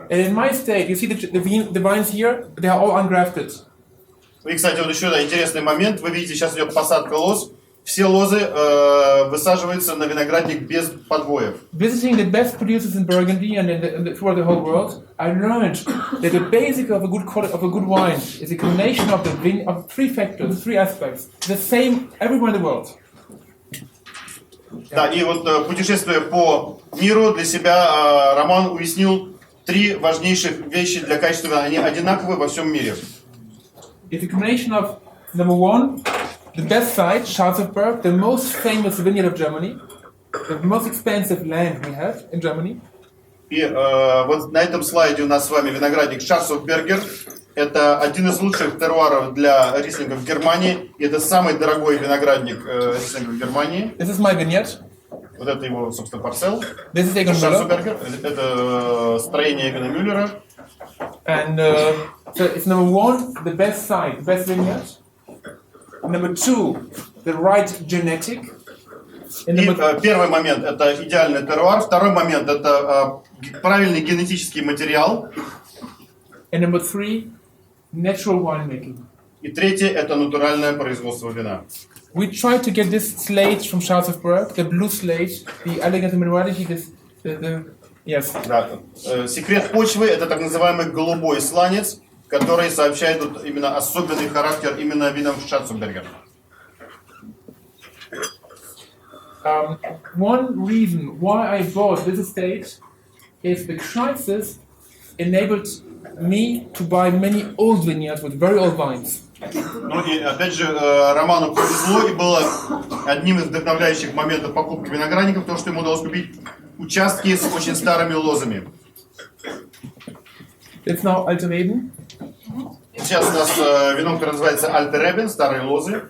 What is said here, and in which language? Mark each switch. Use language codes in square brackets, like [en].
[en] And in my state, you see the vines here, they are all ungrafted. [ru] И, кстати, вот еще интересный момент. Вы видите, сейчас идет посадка лоз. Все лозы высаживаются на виноградник без подвоев. [en] Visiting the best producers in Burgundy and throughout the whole world, I learned that the basic of a good wine is a combination of three factors, three aspects, the same everywhere in the world. [ru] Да, и вот путешествуя по миру, для себя Роман уяснил три важнейших вещи для качества вина. Они одинаковы во всем мире. [en] It's a combination of, number one, the best site, Schwarzberg, the most famous vineyard of Germany, the most expensive land we have in Germany. [ru] И вот на этом слайде у нас с вами виноградник Schwarzberger. Это один из лучших теруаров для рислинга в Германии. И это самый дорогой виноградник рислинга в Германии. [en] This is my vineyard. [ru] Вот это его, собственно, парцел. [en] This is Egon Müller. Schwarzberger. [ru] Это строение Эгона Мюллера. [en] And so it's number one, the best site, the best vineyard. Number two, the right genetic. [ru] И первый момент это идеальный теруар. Второй момент это правильный генетический материал. [en] And number three, natural winemaking. [ru] И третье это натуральное производство вина. [en] We tried to get this slate from Charlesburg, the blue slate, the elegant minerality, yes. [ru] Да. Секрет почвы — это так называемый голубой сланец, который сообщает вот именно особенный характер именно винов Шаценбергер. [en] One reason why I bought this estate is the crisis enabled me to buy many old vineyards with very old vines. [ru] Ну и опять же, Роману повезло, и было одним из вдохновляющих моментов покупки виноградников то, что ему удалось купить участки с очень старыми лозами. [en] It's now Altereben, [ru] Сейчас у нас вино, которое называется Alte Reben, старые лозы,